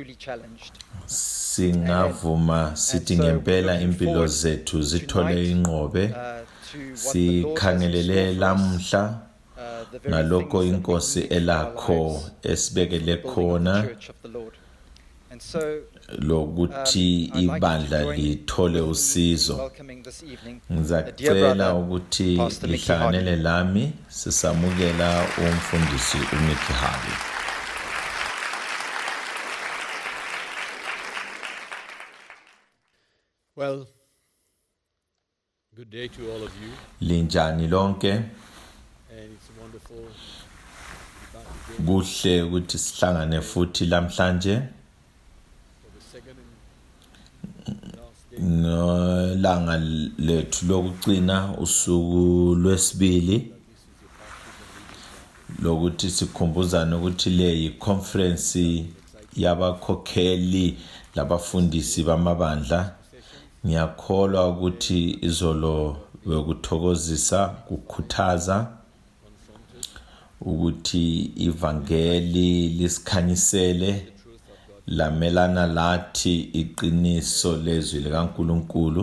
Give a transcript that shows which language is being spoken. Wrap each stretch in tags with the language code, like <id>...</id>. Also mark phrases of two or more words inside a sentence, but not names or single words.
<nd>Singavuma sithi ngempela impilo zethu zithole ingqobe, sikhangelele lamhla ngalokho inkosi elakho esibekele khona lokuthi ibandla lithole usizo. Ngizacela ukuthi lihlanganele lami sisamukela umfundisi uMickey Harvey.</nd> <en>Well, good day to all of you,</en> <nd>Linjani lonke,</nd> <en>and it's wonderful to be back again</en> <nd>kuhle ukuthi sihlangane futhi lamhlanje</nd> <en>for the second and last day.</en> <nd>ngelanga lethu lokugcina usuku lwesibili</nd> <en>This is a baptism</en> <nd>lokuthi sikhumbuzane ukuthi le yi-conference yabakhokheli labafundisi bamabandla. Ngiyakholwa ukuthi izolo bekuthokozisa kukhuthaza ukuthi ivangeli lisikhanyisele lamelana lathi iqiniso lezwi likaNkulunkulu.</nd>